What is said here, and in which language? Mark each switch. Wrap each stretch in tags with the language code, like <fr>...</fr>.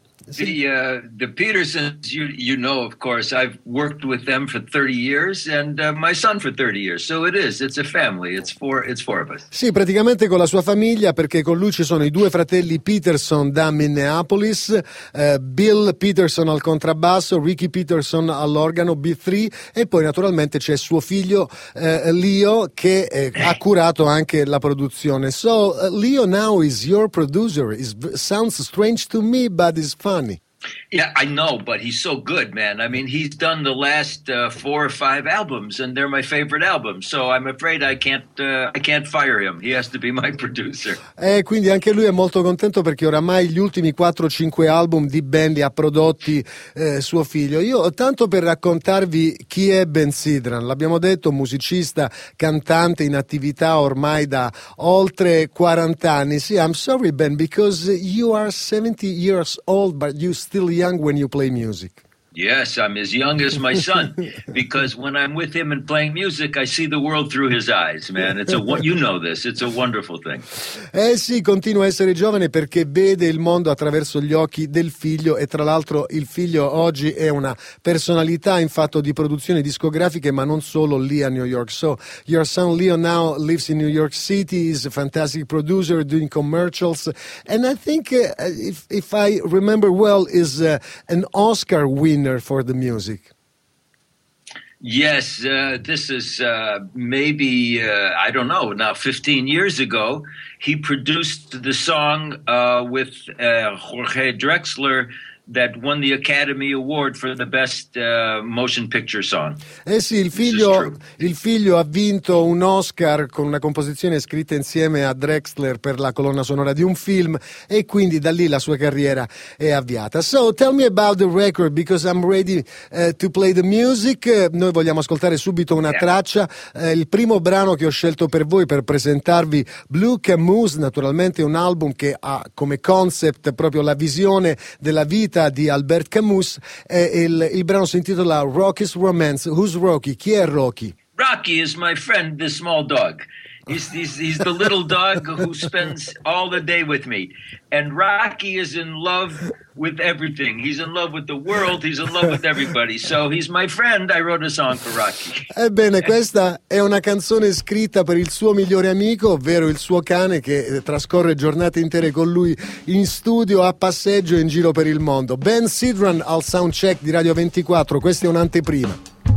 <en>The Petersons, you know, of course, I've worked with them for 30 years and my son for 30 years. So it is, it's a family, it's four of us.</en> <it>Sì, praticamente con la sua famiglia, perché con lui ci sono i due fratelli Peterson da Minneapolis, Bill Peterson al contrabbasso, Ricky Peterson all'organo, B3, e poi naturalmente c'è suo figlio Leo, che ha curato anche la produzione.</it> <en>So, Leo now is your producer. It sounds strange to me, but it's fun. Yeah, I know, but he's so good, man. I mean, he's done the last four or five albums, and they're my favorite albums. So I'm afraid I can't fire him. He has to be my producer.</en> <it>Quindi anche lui è molto contento perché oramai gli ultimi 4-5 album di Ben li ha prodotti suo figlio. Io, tanto per raccontarvi chi è Ben Sidran, l'abbiamo detto, musicista, cantante in attività ormai da oltre 40 anni.</it> <en>See, I'm sorry, Ben, because you are 70 years old, but you still young when you play music. Yes, I'm as young as my son, because when I'm with him and playing music, I see the world through his eyes, man. It's a, you know this, it's a wonderful thing.</en> <it>Sì, continua a essere giovane perché vede il mondo attraverso gli occhi del figlio, e tra l'altro il figlio oggi è una personalità in fatto di produzioni discografiche, ma non solo, lì a New York.</it> <en>So your son Leo now lives in New York City, is a fantastic producer doing commercials, and I think if I remember well, is an Oscar winner for the music. Yes, this is maybe, I don't know, now 15 years ago, he produced the song with Jorge Drexler that won the Academy Award for the best motion picture song.</en> <it>Eh sì, il figlio ha vinto un Oscar con una composizione scritta insieme a Drexler per la colonna sonora di un film, e quindi da lì la sua carriera è avviata.</it> <en>So tell me about the record, because I'm ready to play the music.</en> <it>Noi vogliamo ascoltare subito una traccia, il primo brano che ho scelto per voi per presentarvi, Blue Camus, naturalmente un album che ha come concept proprio la visione della vita di Albert Camus, e il brano si intitola Rocky's Romance.</it> <en>Who's Rocky?</en> <it>Chi è Rocky?</it> <en>Rocky is my friend, the small dog. He's the little dog who spends all the day with me. And Rocky is in love with everything. He's in love with the world, he's in love with everybody. So he's my friend, I wrote a song for Rocky.</en> <it>Ebbene, questa è una canzone scritta per il suo migliore amico, ovvero il suo cane, che trascorre giornate intere con lui in studio, a passeggio, in giro per il mondo. Ben Sidran al soundcheck di Radio 24, questa è un'anteprima.</it>